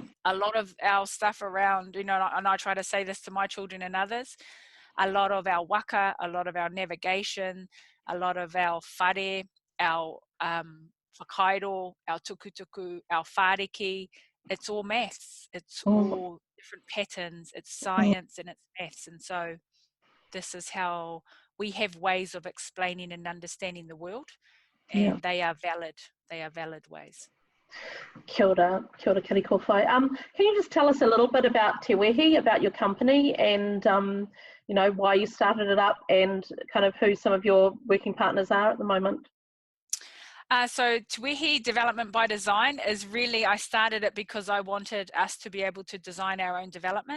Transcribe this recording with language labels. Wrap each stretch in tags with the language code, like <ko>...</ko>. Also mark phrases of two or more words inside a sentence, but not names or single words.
<en>A lot of our stuff around, and I try to say this to my children and others, a lot of our waka, a lot of our navigation, a lot of our whare, our whakairo, our tukutuku, our whāriki, it's all maths. It's all different patterns. It's science and it's maths. And so this is how we have ways of explaining and understanding the world, and they are valid ways.</en> <mi>Kia ora Kirikowhai.</mi> <en>Can you just tell us a little bit about Te Wehi, about your company, and you know, why you started it up and kind of who some of your working partners are at the moment. So Te Wehi Development by Design is really, I started it because I wanted us to be able to design our own development.</en>